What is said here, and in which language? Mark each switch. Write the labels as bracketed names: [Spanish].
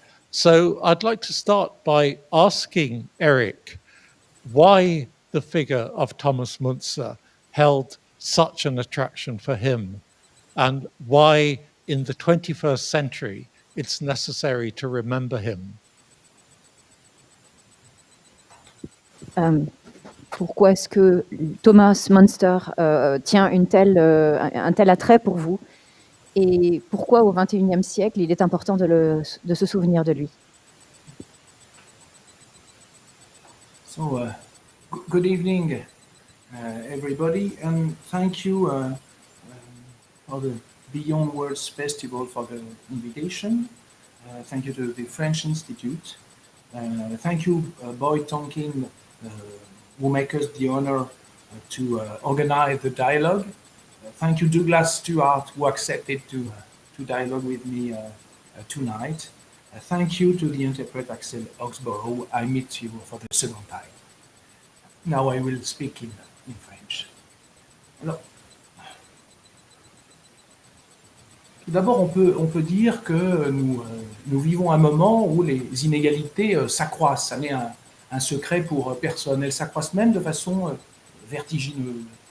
[English] So I'd like to start by asking Eric why the figure of Thomas Müntzer held such an attraction for him, and why in the 21st century it's necessary to remember him. [French] Pourquoi est-ce que Thomas Müntzer tient un tel attrait pour vous, et pourquoi au XXIe siècle il est important de se souvenir de lui? [English] So, good evening, everybody, and thank you for the Beyond Words Festival for the invitation. Thank you to the French Institute. Thank you, Boyd Tonkin, who make us the honor to organize the dialogue. Thank you, Douglas Stuart, who accepted to dialogue with me tonight. Thank you to the interpreter Axel Oxborough. I meet you for the second time. Now I will speak in French. [French] Alors, tout d'abord, on peut dire que nous vivons un moment où les inégalités s'accroissent. Ça n'est un secret pour personne. Elles s'accroissent même de façon vertigineuse.